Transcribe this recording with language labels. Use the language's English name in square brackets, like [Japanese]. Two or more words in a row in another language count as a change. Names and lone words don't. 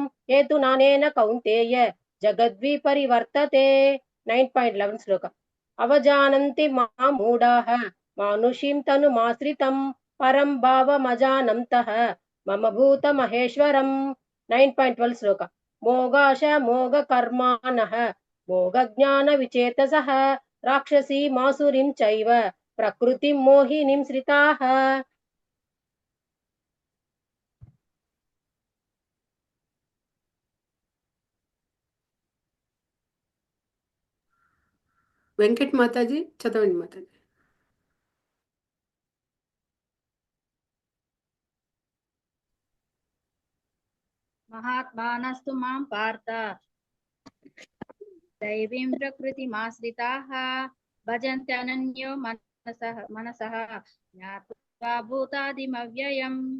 [Sanskrit] हेतुनानेन कौन्तेय जगद्विपरिवर्तते 9.11 श्लोक अवजानन्ति मां मूढाः मानुषीं तनुमाश्रितं परं भावमजानन्तः मम भूतमहेश्वरम् 9.12 श्लोक मोगाश मोगकर्माणः मोगज्ञानविचेतसः राक्षसीमासुरीं चैव प्रकृतिं मोहिनीं श्रिताः [Telugu] వెంకట్ మాతాజీ చదవండి మాతాజీ. [Sanskrit] महात्मानस्तु मां पार्थ दैवीं प्रकृतिमाश्रिताः भजन्त्यनन्यो मनसः ज्ञात्वा भूतादिमव्ययम्